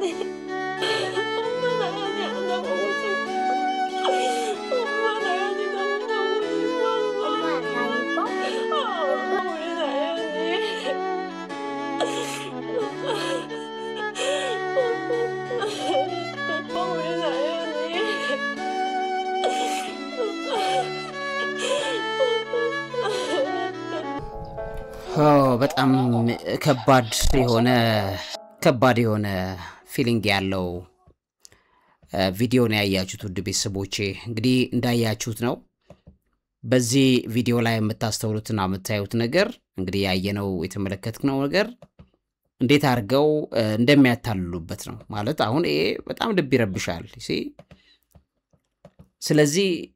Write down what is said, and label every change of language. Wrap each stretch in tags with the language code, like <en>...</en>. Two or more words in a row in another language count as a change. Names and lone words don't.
<ko>엄마 나연이 안아보고 싶어. 엄마 나연이 너무 보고 싶었어. 엄마 나 예뻐? 우리 나연이. 우리 나연이.</ko> <am>በጣም ከባድ የሆነ ፊሊንግ ያለው ቪዲዮ ነው ያያችሁት ውድ ቤተሰቦቼ እንግዲህ እንዳያችሁት ነው በዚህ ቪዲዮ ላይ የምታስተውሉትና የምታዩት ነገር እንግዲህ ያየነው የተመለከትነው ነገር እንዴት አርገው እንደሚያታልሉበት ነው ማለት አሁን ይሄ በጣም ልብ ይረብሻል ስለዚህ</am>